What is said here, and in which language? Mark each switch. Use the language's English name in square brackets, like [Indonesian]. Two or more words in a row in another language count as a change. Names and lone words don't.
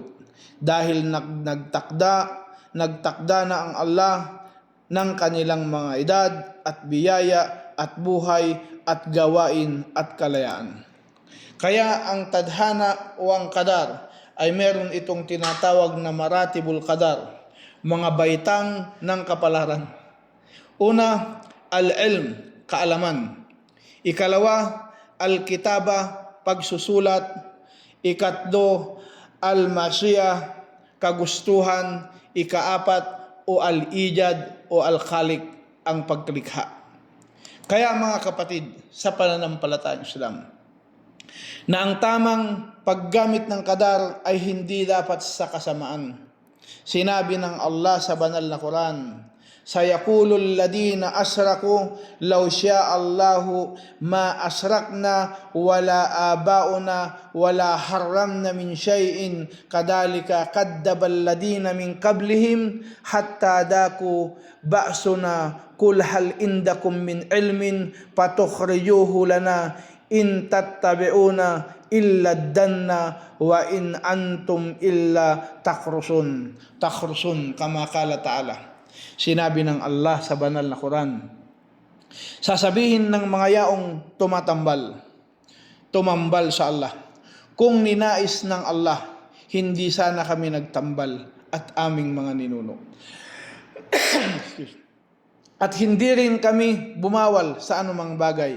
[Filipino] Dahil nagtakda na ang Allah ng kanilang mga edad at biyaya at buhay at gawain at kalayaan. Kaya ang tadhana o ang qadar ay meron itong tinatawag na [Arabic] مراتب القدر, [Filipino] mga baitang ng kapalaran. Una, al-ilm, kaalaman. Ikalawa, al-kitaba, pagsusulat. Ikatlo, al-masya, kagustuhan. Ikaapat, o al-ijad o al-khaliq, ang paglikha. Kaya mga kapatid sa pananampalatayang Islam, na ang tamang paggamit ng qadar ay hindi dapat sa kasamaan. Sinabi ng Allah sa banal na Quran, [Arabic] سيقول الذين أشركوا لو شاء الله ما أشركنا ولا آباؤنا ولا حرمنا من شيء كذلك كذب الذين من قبلهم حتى ذاقوا بأسنا قل هل عندكم من علم فتخرجوه لنا إن تتبعون إلا الظن وإن أنتم إلا تخرصون كما قال تعالى. [Filipino] Sinabi ng Allah sa banal na Quran, sasabihin ng mga yaong tumambal sa Allah, kung ninais ng Allah, hindi sana kami nagtambal at aming mga ninuno. At hindi rin kami bumawal sa anumang bagay.